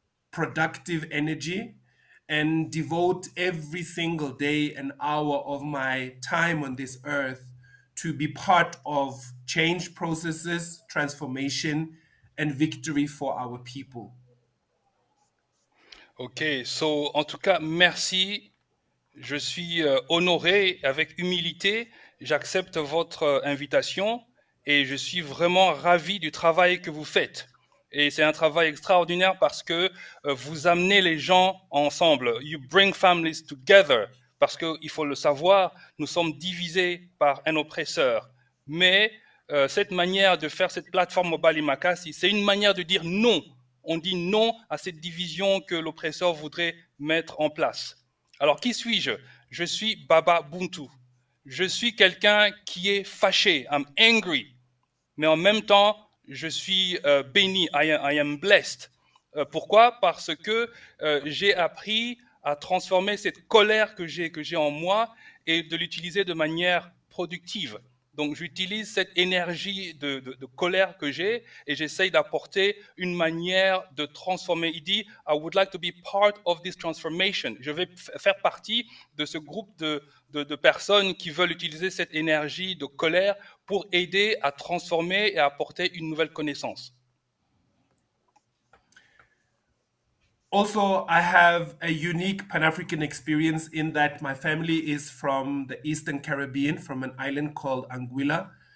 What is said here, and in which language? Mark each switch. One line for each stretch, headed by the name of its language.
English: productive energy and devote every single day an hour of my time on this earth to be part of change processes, transformation, and victory for our people.
French: Ok, so en tout cas, merci. Je suis honoré avec humilité j'accepte votre invitation et je suis vraiment ravi du travail que vous faites. Et c'est un travail extraordinaire parce que vous amenez les gens ensemble.
English: You bring families together.
French: Parce qu'il faut le savoir, nous sommes divisés par un oppresseur. Mais cette manière de faire cette plateforme Mobali Makasi, c'est une manière de dire non. On dit non à cette division que l'oppresseur voudrait mettre en place. Alors, qui suis-je? Je suis Baba Buntu. Je suis quelqu'un qui est fâché.
English: I'm angry.
French: Mais en même temps, je suis béni.
English: I am blessed.
French: Pourquoi? Parce que j'ai appris à transformer cette colère que j'ai en moi et de l'utiliser de manière productive. Donc, j'utilise cette énergie de colère que j'ai et j'essaye d'apporter une manière de transformer. Il dit,
English: I would like to be part of this transformation.
French: Je vais faire partie de ce groupe de personnes qui veulent utiliser cette énergie de colère pour aider à transformer et à apporter une nouvelle connaissance.
English: Also, I have a unique Pan-African experience in that my family is from the Eastern Caribbean, from an island called Anguilla.